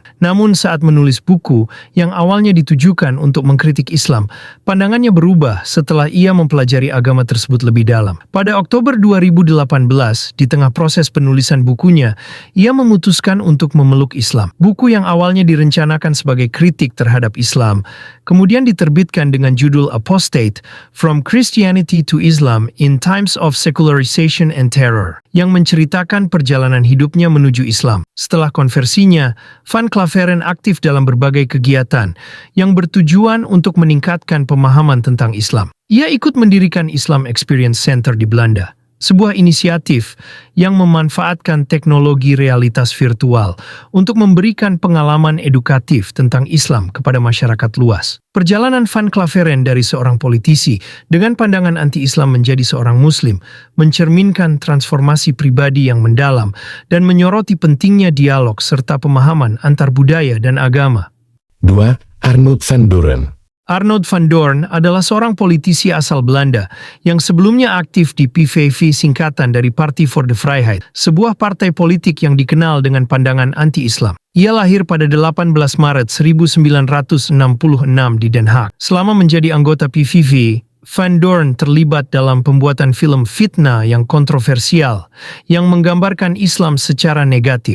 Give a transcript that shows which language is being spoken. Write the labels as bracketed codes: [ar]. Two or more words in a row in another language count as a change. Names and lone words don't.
[id] Namun saat menulis buku yang awalnya ditujukan untuk mengkritik Islam, pandangannya berubah setelah ia mempelajari agama tersebut lebih dalam. Pada Oktober 2018, di tengah proses penulisan bukunya, ia memutuskan untuk memeluk Islam. Buku yang awalnya direncanakan sebagai kritik terhadap Islam, kemudian diterbitkan dengan judul Apostate: From Christianity to Islam in Times of Secularization and Terror, yang menceritakan perjalanan hidupnya menuju Islam. Setelah konversinya, Van Klaveren aktif dalam berbagai kegiatan yang bertujuan untuk meningkatkan pemahaman tentang Islam. Ia ikut mendirikan Islam Experience Center di Belanda, sebuah inisiatif yang memanfaatkan teknologi realitas virtual untuk memberikan pengalaman edukatif tentang Islam kepada masyarakat luas. Perjalanan Van Klaveren dari seorang politisi dengan pandangan anti-Islam menjadi seorang Muslim mencerminkan transformasi pribadi yang mendalam dan menyoroti pentingnya dialog serta pemahaman antar budaya dan agama. 2. Arnoud van Doorn. Arnoud van Doorn adalah seorang politisi asal Belanda yang sebelumnya aktif di PVV, singkatan dari Party for the Vrijheid, sebuah partai politik yang dikenal dengan pandangan anti-Islam. Ia lahir pada 18 Maret 1966 di Den Haag. Selama menjadi anggota PVV, Van Doorn terlibat dalam pembuatan film fitnah yang kontroversial yang menggambarkan Islam secara negatif.